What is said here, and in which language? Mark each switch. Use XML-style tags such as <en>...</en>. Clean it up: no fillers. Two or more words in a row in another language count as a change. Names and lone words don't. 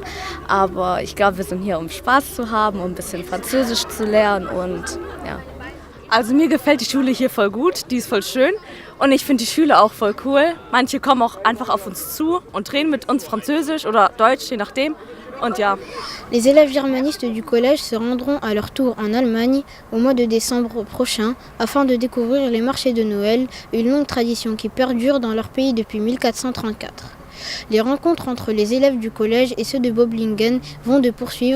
<de>Aber ich glaube, wir sind hier, um Spaß zu haben, um ein bisschen Französisch zu lernen und ja. Also mir gefällt die Schule hier voll gut, die ist voll schön und ich finde die Schüler auch voll cool. Manche kommen auch einfach auf uns zu und reden mit uns Französisch oder Deutsch, je nachdem. Und ja.</de> <fr>Les élèves germanistes du collège se rendront à leur tour en Allemagne au mois de décembre prochain afin de découvrir les marchés de Noël, une longue tradition qui perdure dans leur pays depuis 1434. Les rencontres entre les élèves du collège et ceux de Böblingen vont de poursuivre.</fr>